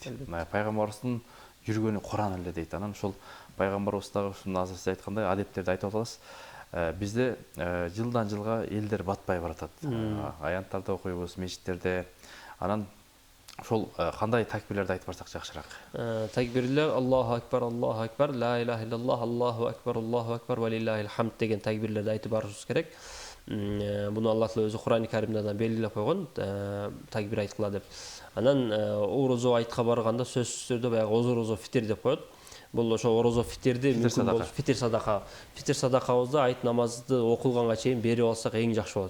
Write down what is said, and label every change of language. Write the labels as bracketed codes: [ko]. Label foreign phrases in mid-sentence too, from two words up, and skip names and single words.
[ky] Пайгамбарыбыздын жүргөнү Куран эле дейт. Анан ошол пайгамбарыбыз дагы ушуну азыр сиз айткандай адептерди айтып атабыз. Бизде жылдан жылга элдер батпай баратат. Аянттарды окуйбуз, мечиттерде. Анан ошол кандай такбирлерди айтып барсак жакшыраак? [ar] Такбирлер الله أكبر، لا إله إلا الله، الله أكبر، ولله الحمد [ky] деген такбирлерди айтып барышыбыз керек. Буну Аллах өзү Кур'ан-ы Каримде да белгилеп койгон, такбир айткыла деп. Анан орозо айтка барганда сөзсүз түрдө баягы орозо фитир деп коет. Бул ошо орозо фитирди фитир садакабызды айт намазды окулганга чейин берип алсак эң жакшы болот.